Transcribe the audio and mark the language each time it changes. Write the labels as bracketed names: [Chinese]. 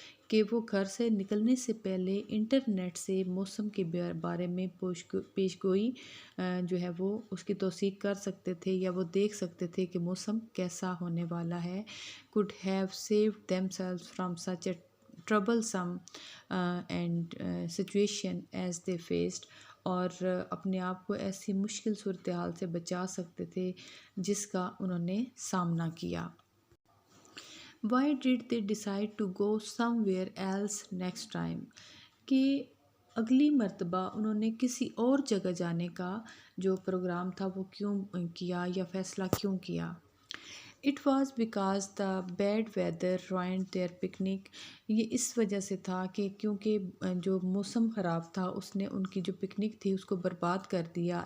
[Urdu] کہ وہ گھر سے نکلنے سے پہلے انٹرنیٹ سے موسم کے بارے میں پیش گوئی جو ہے وہ اس کی توثیق کر سکتے تھے یا وہ دیکھ سکتے تھے کہ موسم کیسا ہونے والا ہے. [English] could have saved themselves from such a troublesome and situation as they faced. [Urdu] اور اپنے آپ کو ایسی مشکل صورتحال سے بچا سکتے تھے جس کا انہوں نے سامنا کیا. [English] Why did they decide to go somewhere else next time? [Urdu] کہ اگلی مرتبہ انہوں نے کسی اور جگہ جانے کا جو پروگرام تھا وہ کیوں کیا یا فیصلہ کیوں کیا؟ [English] It was because the bad weather ruined their picnic. [Urdu] یہ اس وجہ سے تھا کہ کیونکہ جو موسم خراب تھا اس نے ان کی جو پکنک تھی اس کو برباد کر دیا.